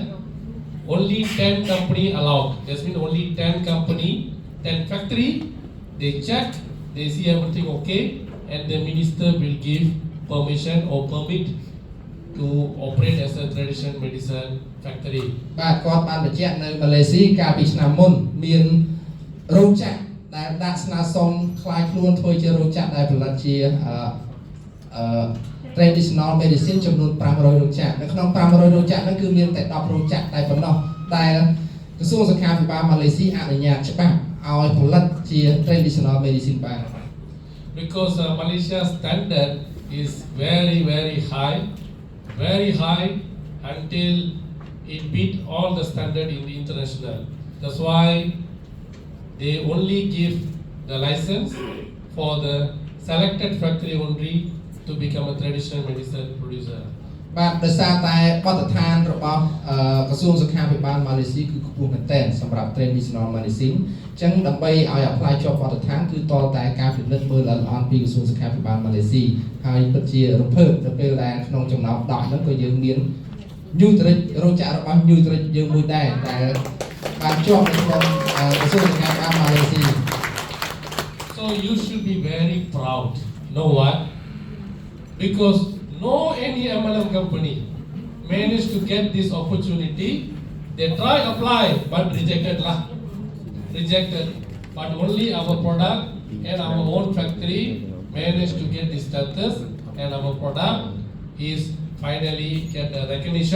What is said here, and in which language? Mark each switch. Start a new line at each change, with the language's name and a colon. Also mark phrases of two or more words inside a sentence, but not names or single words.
English: Only 10 company allowed. That means only 10 company, 10 factory. They check, they see everything okay, and the minister will give permission or permit to operate as a traditional medicine factory.
Khmer: បាទគាត់បានបញ្ជាក់នៅម៉ាឡេស៊ីកាលពីឆ្នាំមុនមានរោងចក្រដែលដាក់ស្នើសុំខ្លាយខ្លួនធ្វើជារោងចក្រដែលផលិតជា
English: traditional medicine
Khmer: ចំនួន500រោងចក្រនៅក្នុង500រោងចក្រហ្នឹងគឺមានតែ10រោងចក្រតែប៉ុណ្ណោះដែលក្រសួងសុខាភិបាលម៉ាឡេស៊ីអនុញ្ញាតច្បាស់ឲ្យផលិតជា
English: traditional medicine
Khmer: បាន
English: Because Malaysia standard is very high until it beat all the standard in the international. That's why they only give the license for the selected factory only to become a traditional medicine producer.
Khmer: បាទដោយសារតែបទដ្ឋានរបស់ក្រសួងសុខាភិបាលម៉ាឡេស៊ីគឺខ្ពស់មែនទែនសម្រាប់
English: traditional medicine
Khmer: អញ្ចឹងដើម្បីឲ្យ apply ជាប់បទដ្ឋានគឺតរតែការពិនិត្យមើលល្អៗពីក្រសួងសុខាភិបាលម៉ាឡេស៊ីហើយពិតជារំភើបទៅពេលដែលក្នុងចំណោម10ហ្នឹងក៏យើងមាន Newtrick រោងចក្ររបស់ Newtrick យើងមួយដែរដែលបានជាប់នៅក្នុងក្រសួងសុខាភិបាលម៉ាឡេស៊ី
English: So you should be very proud. Know what? Because no any MLM company managed to get this opportunity. They try apply but rejected lah. Rejected. But only our product and our own factory managed to get this status, and our product is finally get the recognition.